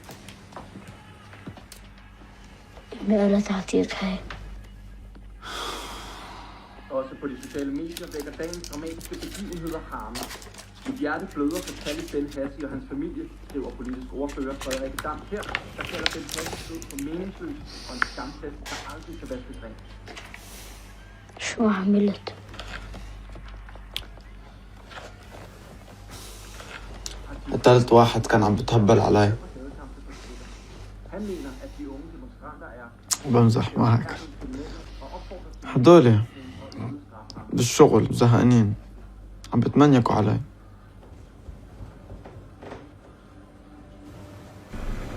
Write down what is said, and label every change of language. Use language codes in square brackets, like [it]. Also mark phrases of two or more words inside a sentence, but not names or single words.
[da] Også på de sociale medier vækker dagens dramatiske begivenheder harme. Mit hjerte bløder for Talib Ben Hassi og hans familie, skriver politisk ordfører Frederik Dam her, der kalder Ben Hassi død for meningsløs og en skamfest, der aldrig kan vaskes rent. [ar] شو عملت؟ قتلت واحد كان عم بتهبل علي. بمزح معك. هدول بالشغل زهقانين عم بتمنيكوا علي.